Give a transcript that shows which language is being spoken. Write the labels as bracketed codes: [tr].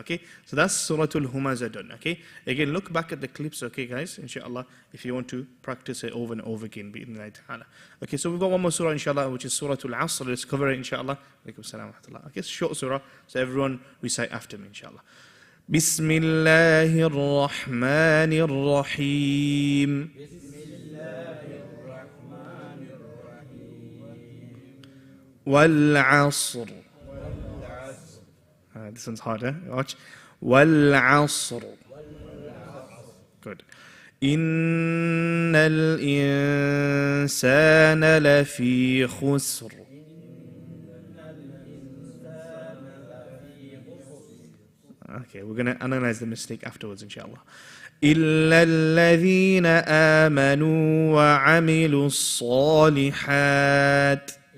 [en] Okay, so that's Surah Al-Humaza done. Okay, again, look back at the clips. Okay, guys, inshallah, if you want to practice it over and over again. Okay, so we've got one more surah, inshallah, which is Surah Al-Asr. Let's cover it, inshallah. [ar] Alaikum salam wa rahmatullah. [en] Okay, it's a short surah, so everyone recite after me, inshallah. [ar] بسم الله الرحمن الرحيم والعصر. [en] This one's harder. Watch. والعصر. Good. [ar] إن الإنسان لفي خسر. [en] Okay, we're going to analyze the mistake afterwards, inshallah. [ar] إلا الذين آمنوا وعملوا الصالحات